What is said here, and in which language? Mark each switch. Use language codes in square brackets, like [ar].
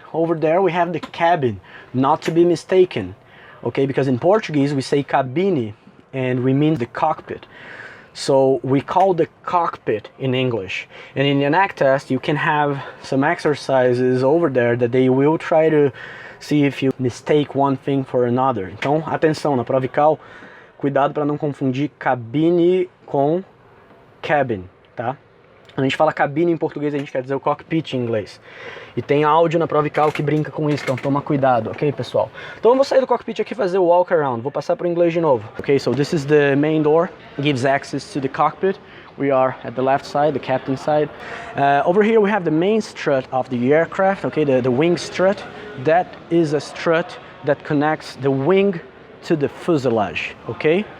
[en] Over there we have the cabin, not to be mistaken, okay? Because in Portuguese we say cabine and we mean the cockpit. So we call the cockpit in English. And in the ANAC test you can have some exercises over there that they will try to see if you mistake one thing for another. [pt] Então, atenção, na prova ICAO, cuidado para não confundir cabine com cabin, tá? A gente fala cabine em português, a gente quer dizer o cockpit em inglês. E tem áudio na prova ICAO que brinca com isso, então toma cuidado, ok, pessoal? Então eu vou sair do cockpit aqui e fazer o walk around. Vou passar para o inglês de novo. [en] Okay, so this is the main door, gives access to the cockpit. We are at the left side, the captain side. Over here we have the main strut of the aircraft, okay, the wing strut. That is a strut that connects the wing to the fuselage, okay?